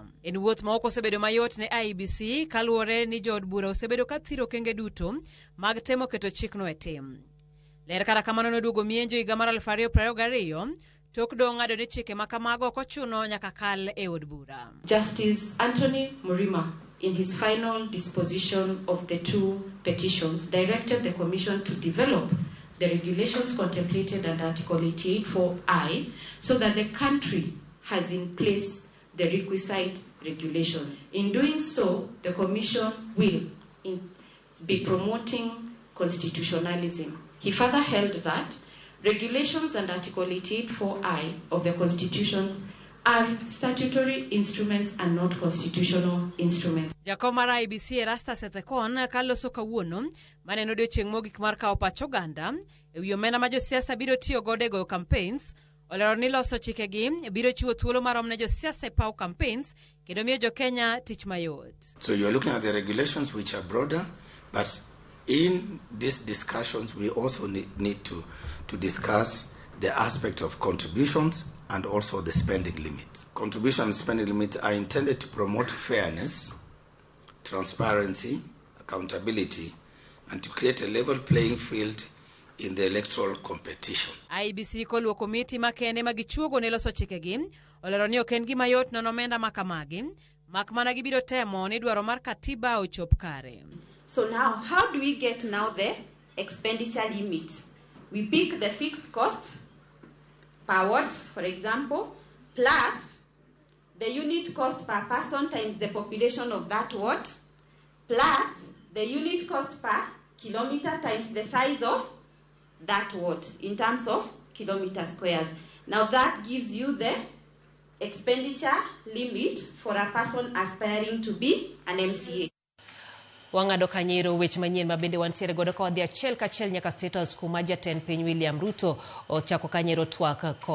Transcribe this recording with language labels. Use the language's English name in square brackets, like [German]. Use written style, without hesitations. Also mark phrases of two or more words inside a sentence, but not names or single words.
[Luo (Kenya and Tanzania)] En wuoth ma ok osebedo mayot ne IEBC kaluwore ni jood bura osebedo ka thiro kenge duto mag temo keto chikno e tim. Ler kata kamano noduogo mienjo higa mar 2022 tok dong' ng'ado ni chike ma kamago ok ochuno nyaka kal e od bura. [English] Justice Anthony Murima, in his final disposition of the two petitions, directed the Commission to develop the regulations contemplated under Article 88(4)(I) so that the country has in place the requisite regulation. In doing so, the Commission will be promoting constitutionalism. He further held that regulations under Article 88(4)(I) of the Constitution are statutory instruments and not constitutional instruments. [Luo (Kenya and Tanzania)] Jakom mar IEBC Erastus Ethekon kaloso kawuono maneno odiechieng' mogik mar kawo pacho ganda ewi omenda ma josiasa biro tiyo godo e goyo campaigns olero ni loso chikegi biro chiwo thuolo marom ne josiasa e paw campaigns kendo miyo jo Kenya tich mayot. [English] So you are looking at the regulations which are broader, but in these discussions we also need to discuss the aspect of contributions and also the spending limits. Contribution and spending limits are intended to promote fairness, transparency, accountability, and to create a level playing field in the electoral competition. [Luo (Kenya and Tanzania)] IEBC koluo komiti makende magichuogo ne loso chikegi olero ni ok en gima yot nono omenda makamagi mak mana gibiro temo ni dwaro mar katiba ochop kare. [English] So now, how do we get now the expenditure limit? We pick the fixed cost per ward, for example, plus the unit cost per person times the population of that ward, plus the unit cost per kilometer times the size of that ward in terms of kilometer squares. Now that gives you the expenditure limit for a person aspiring to be an MCA. [Luo (Kenya and Tanzania)] Wang'ado kanyero weche manyien mabende wantiere godo ka wadhi achiel kachiel nyaka State House kuma jatend piny William Ruto ochako kanyero twak